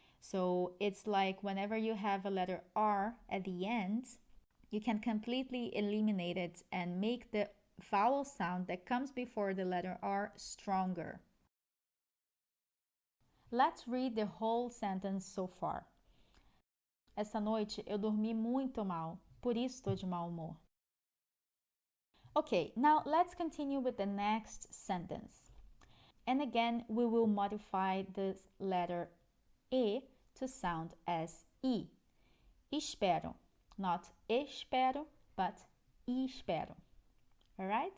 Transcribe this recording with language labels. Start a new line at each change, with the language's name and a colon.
English: So it's like whenever you have a letter R at the end, you can completely eliminate it and make the vowel sound that comes before the letter R stronger. Let's read the whole sentence so far.
Portuguese: Essa noite eu dormi muito mal, por isso estou de mau humor.
English: Okay, now let's continue with the next sentence. And again, we will modify the letter E to sound as I. Espero, not espero, but espero. All right?